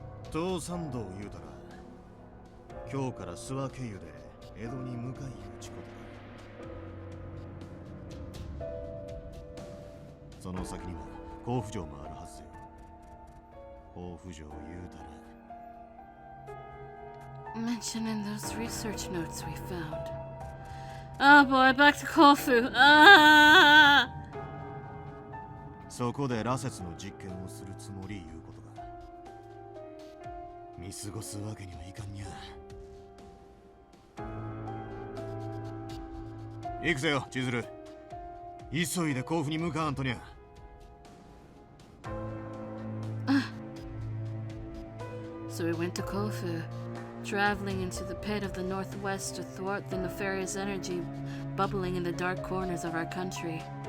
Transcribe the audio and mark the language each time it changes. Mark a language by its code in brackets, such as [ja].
[ja] 東山道言うたら今日から諏訪経由で江戸に向かいゆうちことだ。その先には甲府城もあるはずよ。甲府城言うたら [en] Mentioned in those research notes we found. Oh boy, back to Kofu. Ah! [ja] そこで羅刹の実験をするつもりいうことだ。見過ごすわけにはいかんにゃ。行くぜよ、千鶴。急いで甲府に向かわんとにゃ。 [en] So we went to Kofu, traveling into the pit of the northwest to thwart the nefarious energy bubbling in the dark corners of our country.